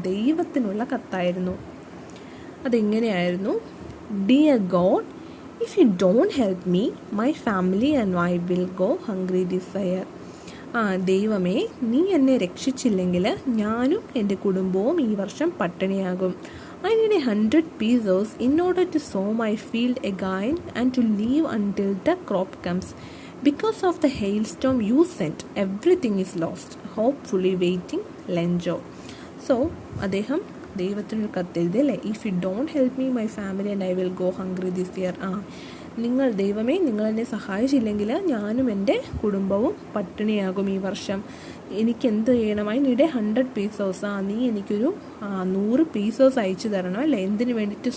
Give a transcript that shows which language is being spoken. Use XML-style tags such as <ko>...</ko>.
<ml>ദൈവത്തിനുള്ള കത്തായിരുന്നു. അതെങ്ങനെയായിരുന്നു?</ml> <en>Dear God, if you don't help me my family and I will go hungry this year.</en> <ml>ദൈവമേ, നീ എന്നെ രക്ഷിച്ചില്ലെങ്കിൽ ഞാനും എൻ്റെ കുടുംബവും ഈ വർഷം പട്ടിണിയാകും.</ml> <en>I need 100 pesos in order to sow my field again and to leave until the crop comes. Because of the hailstorm you sent, everything is lost. Hopefully waiting, Lenjo. So,</en> <ml>അദ്ദേഹം ദൈവത്തിനൊരു കത്തെഴുതി അല്ലേ,</ml> <en>If you don't help me my family and I will go hungry this year.</en> <ml>ദൈവമേ നിങ്ങൾ എന്നെ സഹായിച്ചില്ലെങ്കിൽ ഞാനും എൻ്റെ കുടുംബവും പട്ടിണിയാകും ഈ വർഷം. എനിക്ക് എന്ത് ചെയ്യണം?</ml> <en>I need 100 pesos.</en> <ml>നീ എനിക്കൊരു 100 pesos അയച്ചു തരണം അല്ലേ. എന്തിനു വേണ്ടിയിട്ട്?</ml>